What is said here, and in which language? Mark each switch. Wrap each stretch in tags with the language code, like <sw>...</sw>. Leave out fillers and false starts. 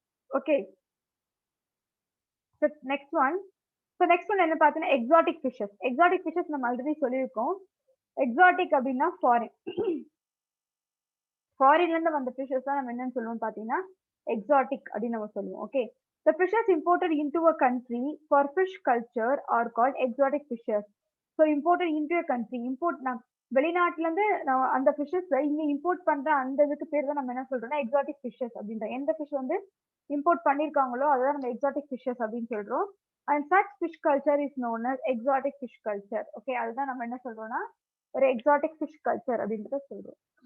<en>Okay, next one.</en> <ta>So next one என்ன பார்த்தீங்கன்னா exotic fishes. Exotic fishes நம்ம already சொல்லியிருக்கோம். எக்ஸாட்டிக் அப்படின்னா ஃபாரின்ல இருந்து வந்த ஃபிஷஸ் தான் நம்ம என்னன்னு சொல்லுவோம் பார்த்தீங்கன்னா எக்ஸாட்டிக் அப்படின்னு நம்ம சொல்லுவோம்.</ta> <en>Okay, the fishes imported into a country for fish culture are called exotic fishes. So imported into a country,</en> <ta>வெளிநாட்டுல இருந்து அந்த ஃபிஷஸ் இங்க இம்போர்ட் பண்ற அந்த இதுக்கு பேர் தான் நம்ம என்ன சொல்றோம்னா எக்ஸாட்டிக் ஃபிஷஸ் அப்படின்ற. எந்த ஃபிஷ் வந்து இம்போர்ட் பண்ணிருக்காங்களோ அதான் நம்ம எக்ஸாட்டிக் ஃபிஷஸ் அப்படின்னு சொல்றோம்.</ta> <en>And such fish culture is known as exotic fish culture.</en> <ta>Okay, அதுதான் நம்ம என்ன சொல்றோம்னா ஒரு எக்ஸாட்டிக் ஃபிஷ் கல்ச்சர் அப்படின்றத சொல்றோம்.</ta>